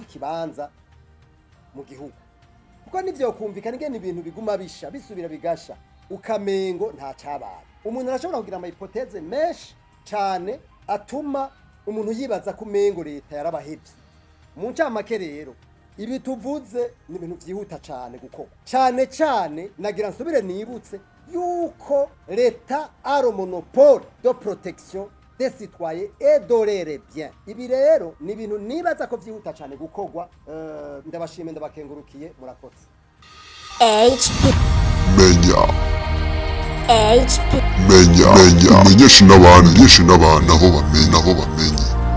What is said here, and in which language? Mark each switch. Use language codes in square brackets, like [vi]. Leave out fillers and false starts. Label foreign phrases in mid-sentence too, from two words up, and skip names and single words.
[rn] ikibanza mu gihugu kuko nivyo kumvikana ingene ibintu biguma bisubira bigasha ukamengo nta cabaye umuntu arashobora kugira ama hypothèse menshi cyane atuma umuntu yibaza ko umengo leta yarabahevye mu ncamake rero ibi tuvuze ni ibintu byihuta cyane gukorwa cyane nagira nsubire nibutse yuko leta ari [fr] monopole de protection des citoyens et de leurs biens [rn] ibi rero ni ibintu nibaza ko byihuta cyane gukorwa ndabashimye ndabakengurukiye murakoze menya umenyeshe n'abantu aho bamenye